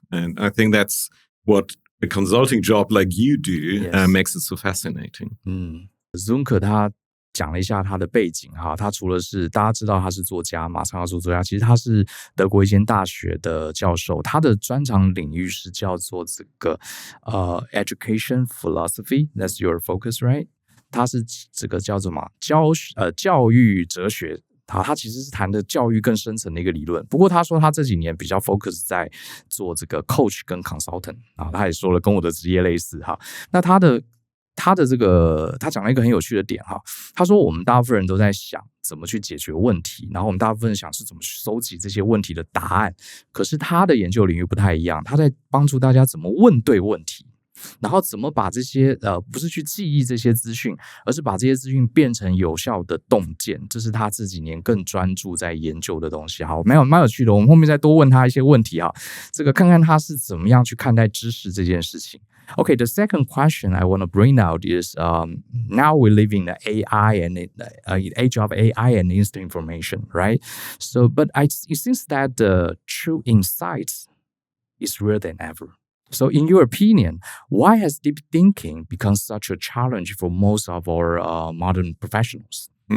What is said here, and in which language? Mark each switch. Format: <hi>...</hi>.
<en>And I think that's what a consulting job like you do makes it so fascinating.</en> <zh>Sönke 他讲了一下他的背景哈，他除了是大家知道他是作家嘛，畅销书作家，其实他是德国一间大学的教授，他的专长领域是叫做这个</zh> <en>education philosophy, that's your focus, right?</en> <zh>他是这个叫做什么教育哲学。好，他其实是谈的教育更深层的一个理论。不过他说他这几年比较 focus 在做这个 coach 跟 consultant 啊，他也说了跟我的职业类似哈。那他的这个他讲了一个很有趣的点哈，他说我们大部分人都在想怎么去解决问题，然后我们大部分人想是怎么去收集这些问题的答案。可是他的研究领域不太一样，他在帮助大家怎么问对问题。然后怎么把这些不是去记忆这些资讯，而是把这些资讯变成有效的洞见，这是他这几年更专注在研究的东西。好，蛮有趣的，我们后面再多问他一些问题哈，这个看看他是怎么样去看待知识这件事情。</zh> <en>Okay, the second question I want to bring out is now we live in the AI and age of AI and instant information, right? So, but it seems that the true insights is rarer than ever. So in your opinion, why has deep thinking become such a challenge for most of our modern professionals?</en>